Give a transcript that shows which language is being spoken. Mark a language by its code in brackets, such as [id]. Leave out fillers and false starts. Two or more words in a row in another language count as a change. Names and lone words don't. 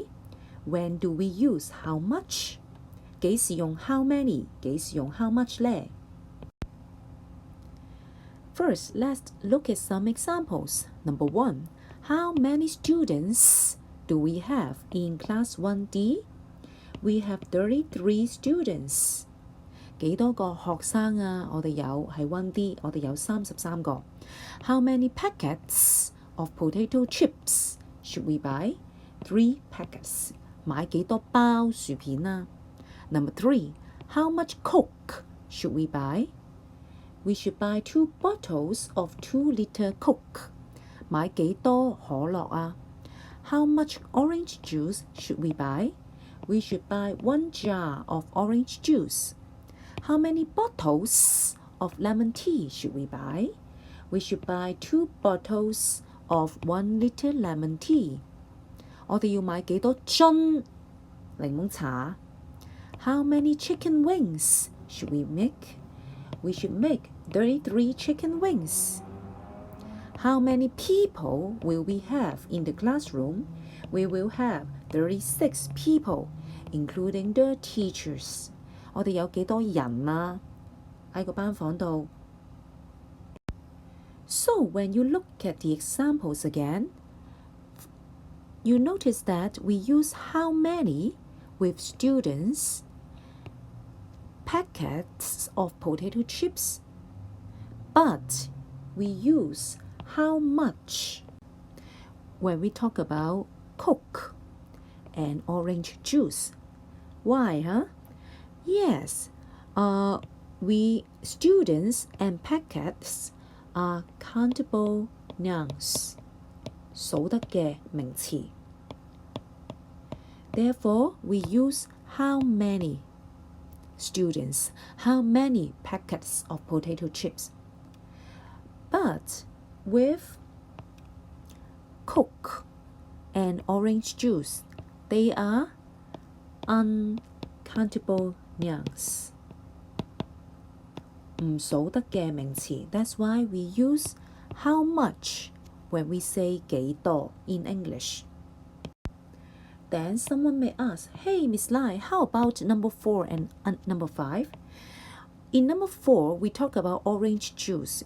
[en] When do we use how much? [yue] 幾時用 [en] how many? [yue] 幾時用 [en] how much [yue] 呢? [en] First, let's look at some examples. Number 1. How many students do we have in class 1D? We have 33 students. [yue] 幾多個學生啊？我哋有係 1D，我哋有33 個。 [en] How many packets of potato chips should we buy? 3 packets. [yue] 買幾多包薯片啊？ [en] Number 3. How much Coke should we buy? We should buy 2 bottles of 2-liter Coke. [yue] 買幾多可樂啊？ [en] How much orange juice should we buy? We should buy 1 jar of orange juice. How many bottles of lemon tea should we buy? We should buy 2 bottles of 1-liter lemon tea. [yue] 我哋要買幾多樽檸檬茶？ [en] How many chicken wings should we make? We should make 33 chicken wings. How many people will we have in the classroom? We will have 36 people, including the teachers. [yue] 我哋有幾多人啊？喺個班房度。 [en] So when you look at the examples again, you notice that we use how many with students, packets of potato chips, but we use how much when we talk about Coke and orange juice. Why, huh? Yes, we students and packets are countable nouns, [yue] 數得嘅名詞. [en] Therefore, we use how many students, how many packets of potato chips. But with Coke and orange juice, they are uncountable nouns. [yue] 唔數得嘅名詞. [en] That's why we use how much when we say 幾多 in English. Then someone may ask, hey, Miss Lai, how about number 4 and number 5? In number 4, we talk about orange juice.